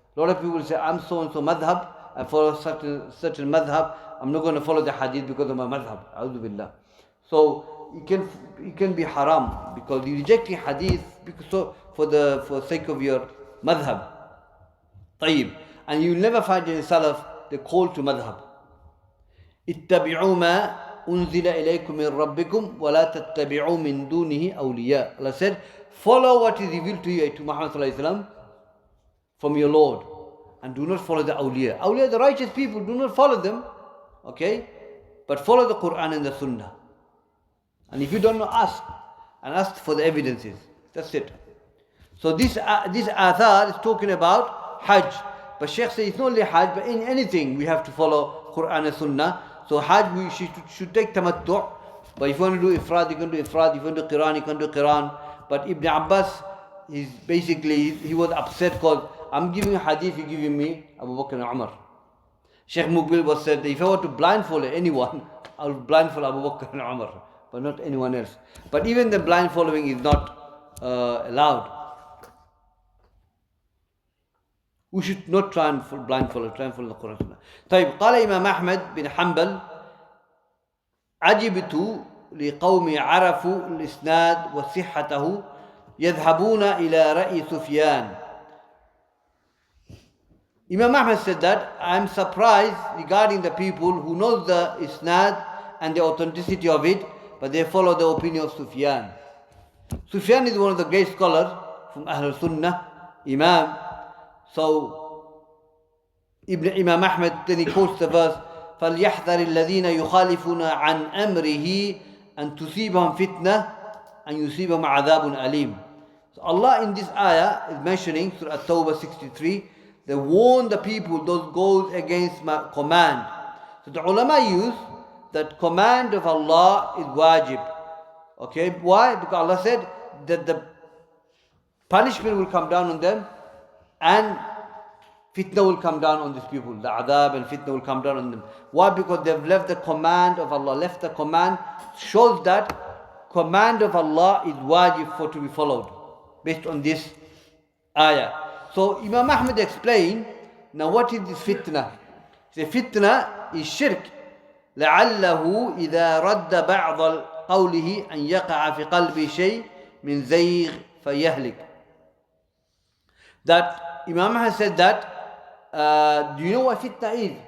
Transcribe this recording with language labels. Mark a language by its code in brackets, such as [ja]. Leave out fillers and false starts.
[en] A lot of people say, I'm so and so madhab, I follow certain madhab, I'm not going to follow the hadith because of my madhab. A'udhu billah. So it can be haram because you rejecting hadith for sake of your madhab. [ar] طيب. [en] And you will never find in the Salaf the call to madhab. [ar] اتبعوا ما أنزل إليكم من ربكم ولا تتبعوا من دونه أولياء. [en] Allah said, follow what is revealed to you, to Muhammad sallallahu alaihi wasallam, from your Lord, and do not follow the awliya. Awliya, the righteous people, do not follow them, okay? But follow the Quran and the Sunnah. And if you don't know, ask, and ask for the evidences. That's it. So this athar is talking about Hajj. But Shaykh says it's not only Hajj, but in anything we have to follow Quran and Sunnah. So Hajj, we should take tamattu'. But if you want to do ifrad, you can do ifrad. If you want to do qiran, you can do qiran. But Ibn Abbas, he was upset because I'm giving you hadith, you're giving me Abu Bakr and Umar. Shaykh Muqbil was said that if I were to blindfold anyone, I would blindfold Abu Bakr and Umar, but not anyone else. But even the blind following is not allowed. We should not try and blindfold, try and follow the Quran. [ar] طيب قال إمام أحمد بن حنبل عجبت لقوم عرفوا الإسناد وصحته يذهبون إلى رأي سفيان. [en] Imam Ahmad said that I am surprised regarding the people who know the isnad and the authenticity of it, but they follow the opinion of Sufyan. Sufyan is one of the great scholars from Ahlul Sunnah, Imam. So Imam Ahmad then he quotes the verse [ar] فَلْيَحْذَرِ الَّذِينَ يُخَالِفُونَ عَنْ أَمْرِهِ أَنْ تُصِيبَهُمْ فِتْنَةٌ أَنْ يُصِيبَهُمْ عَذَابٌ أَلِيمٌ. [en] So Allah in this ayah is mentioning, Surah At-Tawbah 63, they warn the people, those goes against my command. So the ulama use that command of Allah is wajib. Okay, why? Because Allah said that the punishment will come down on them and fitna will come down on these people. The adab and fitna will come down on them. Why? Because they've left the command of Allah. Left the command shows that command of Allah is wajib for to be followed based on this ayah. So Imam Ahmad explained, now what is this fitna? The fitna is shirk. [ar] لعله إذا رد بعض قوله أن يقع في قلبه شيء من زيغ فيهلك. [en] That Imam Ahmad said that, do you know what fitna is?